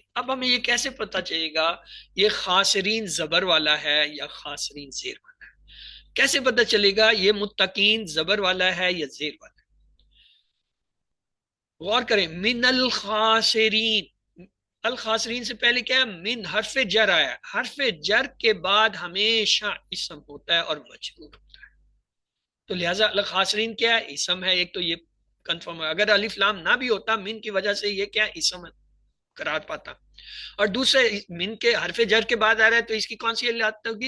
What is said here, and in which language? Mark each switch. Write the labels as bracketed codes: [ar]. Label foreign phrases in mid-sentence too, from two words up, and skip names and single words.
[ur] اب ہمیں یہ کیسے پتہ چلے گا یہ خاسرین زبر والا ہے یا خاسرین زیر والا ہے؟ کیسے پتہ چلے گا یہ متقین زبر والا ہے یا زیر والا ہے؟ غور کریں. [ar] من الخاسرین، [ur] الخاسرین سے پہلے کیا ہے؟ من حرف جر آیا. حرف جر کے بعد ہمیشہ اسم ہوتا ہے اور مجرور ہوتا ہے. تو لہٰذا الخاسرین کیا ہے؟ اسم ہے. ایک تو یہ کنفرم ہے. اگر الف لام نہ بھی ہوتا من کی وجہ سے یہ کیا اسم قرار پاتا. اور دوسرے من کے حرف جر کے بعد آ رہا ہے تو اس کی کون سی حالت ہوگی؟